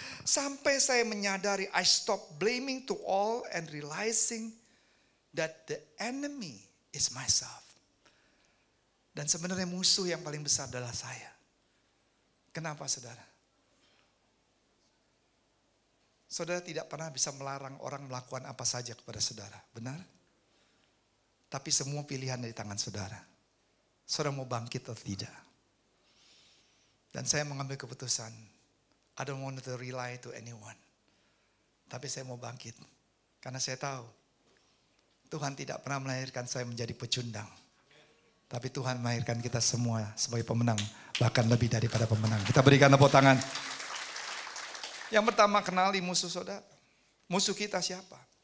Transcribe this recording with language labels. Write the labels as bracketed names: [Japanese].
[Indonesian] Sampai saya menyadari, [English] I stop blaming to all and realizing that the enemy is myself. [Indonesian] Dan sebenarnya musuh yang paling besar adalah saya. Kenapa saudara? Saudara tidak pernah bisa melarang orang melakukan apa saja kepada saudara, benar? Tapi semua pilihan dari tangan saudara. Saudara mau bangkit atau tidak? Dan saya mengambil keputusan, [English] I don't want to rely to anyone. [Indonesian] Tapi saya mau bangkit, karena saya tahu Tuhan tidak pernah melahirkan saya menjadi pecundang. Tapi Tuhan melahirkan kita semua sebagai pemenang, bahkan lebih daripada pemenang. Kita berikan tepuk tangan. Yang pertama, kenali musuh saudara. Musuh kita siapa?